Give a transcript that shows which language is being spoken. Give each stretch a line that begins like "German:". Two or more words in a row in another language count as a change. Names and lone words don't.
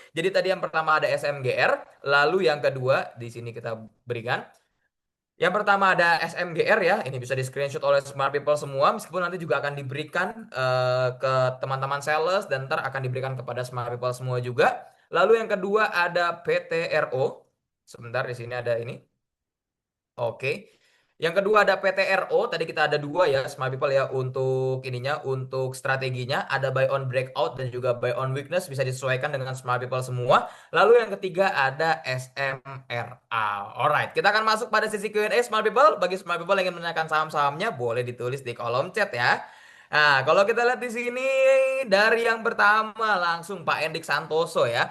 Indonesian: Jadi tadi yang pertama ada SMGR, lalu yang kedua di sini kita berikan yang pertama ada SMGR ya, ini bisa di screenshot oleh Smart People semua, meskipun nanti juga akan diberikan ke teman-teman sales dan ntar akan diberikan kepada Smart People semua juga. Lalu yang kedua ada PTRO, sebentar di sini ada ini. Oke. Yang kedua ada PTRO, tadi kita ada dua ya Smart People ya untuk ininya, untuk strateginya ada
English: buy on breakout
Indonesian: dan juga
English: buy on weakness
Indonesian: bisa disesuaikan dengan Smart People semua. Lalu yang ketiga ada SMRA. Alright, kita akan masuk pada sesi Q&A Smart People. Bagi Smart People yang ingin menanyakan saham-sahamnya boleh ditulis di kolom chat ya. Nah, kalau kita lihat di sini dari yang pertama langsung Pak Endik Santoso ya.